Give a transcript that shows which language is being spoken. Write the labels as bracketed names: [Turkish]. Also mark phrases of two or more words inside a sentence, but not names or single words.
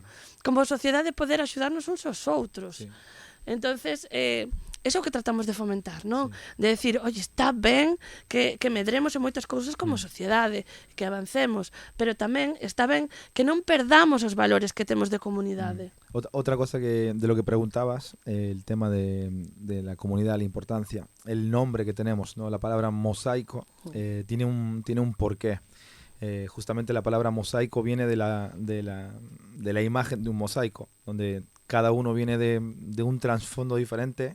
[Galician] Como sociedade poder axudarnos uns aos outros. Sí. Entonces, eso é o que tratamos de fomentar, non? Sí. De decir, oye, está ben que medremos en moitas cousas como sociedade, que avancemos, pero tamén está ben que non perdamos os valores que temos de comunidade. [Spanish] Otra cosa que de lo que preguntabas, el tema de la comunidad, la importancia, el nombre que tenemos, ¿no? La palabra mosaico tiene un porqué. Justamente la palabra mosaico viene de la imagen de un mosaico, donde cada uno viene de un trasfondo diferente.